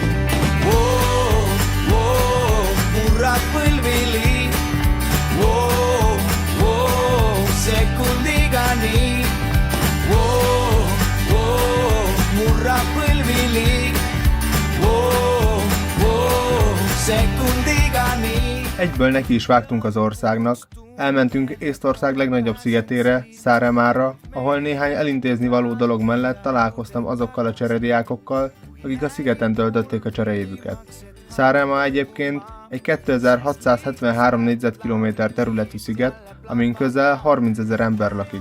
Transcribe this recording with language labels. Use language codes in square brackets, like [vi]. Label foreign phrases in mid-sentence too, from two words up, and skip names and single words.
[et] Murrab põlvili, sekundiga nii. Murrab põlvili, sekundiga nii. [hu] Egyből neki is vágtunk az országnak. Elmentünk Észtország legnagyobb szigetére, Saaremára, ahol néhány elintézni való dolog mellett találkoztam azokkal a cserediákokkal, akik a szigeten töltötték a cseréjévüket. Saaremaa egyébként egy 2673 négyzetkilométer területű sziget, amin közel 30 000 ember lakik.